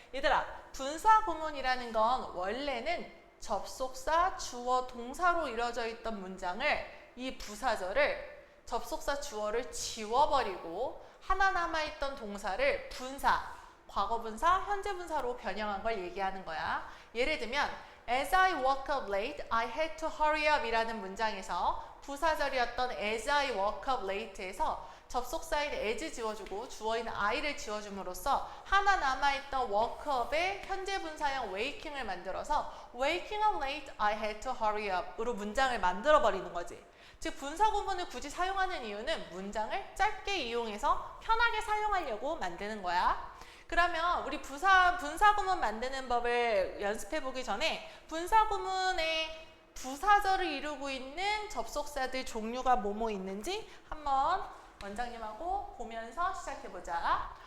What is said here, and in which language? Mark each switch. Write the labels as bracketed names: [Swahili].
[Korean] 얘들아, 분사구문이라는 건 원래는 접속사, 주어, 동사로 이루어져 있던 문장을 이 부사절을 접속사, 주어를 지워버리고 하나 남아있던 동사를 분사, 과거분사, 현재분사로 변형한 걸 얘기하는 거야. 예를 들면 [English] As I woke up late, I had to hurry up [Korean] 이라는 문장에서 부사절이었던 [English] as I woke up late에서 접속사인 as 지워주고 주어인 I를 [Korean] 지워줌으로써 하나 남아있던 [English] woke up의 현재 분사형 waking을 만들어서 waking up late, I had to hurry up [Korean] 으로 문장을 만들어버리는 거지. 즉 분사구문을 굳이 사용하는 이유는 문장을 짧게 이용해서 편하게 사용하려고 만드는 거야. 그러면 우리 분사구문 만드는 법을 연습해보기 전에 분사구문의 부사절을 이루고 있는 접속사들 종류가 뭐뭐 있는지 한번 원장님하고 보면서 시작해보자.